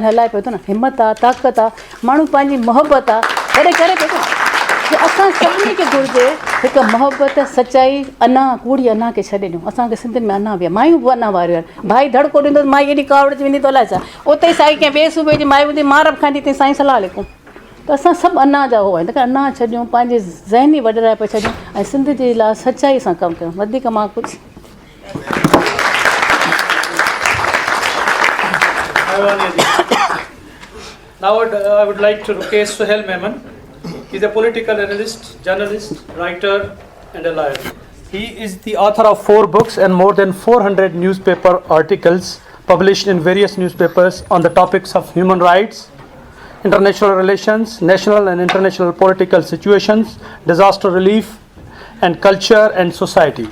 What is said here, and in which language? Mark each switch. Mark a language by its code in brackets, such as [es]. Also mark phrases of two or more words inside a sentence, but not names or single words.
[sd] हलाए पियो थो न हिमत आहे ताक़त आहे माण्हू पंहिंजी मोहबत आहे तॾहिं करे पियो थो असां सभिनी खे घुरिजे हिकु मोहबत सचाई अना कूड़ी अना खे छॾे ॾियूं असांखे सिंधियुनि में अना बि आहे मायूं बि अना वारियूं आहिनि भाई धड़को ॾींदो माई एॾी कावड़ अची वेंदी त अलाए छा उते ई साईं कंहिं ॿिए सूबे जी माई हूंदी मार बि खाईंदी अथई साईं सलाह लिखूं त असां सभु अना जा हो आहिनि त अना छॾियूं पंहिंजे ज़हनी वॾराए पिया छॾियूं ऐं सिंध जे लाइ सचाई सां कमु कयूं वधीक मां कुझु [en] Now I would like to request Suhail Memon. He is a political analyst, journalist, writer and a lawyer. He is the author of 4 books and more than 400 newspaper articles published in various newspapers on the topics of human rights, international relations, national and international political situations, disaster relief, and culture and society.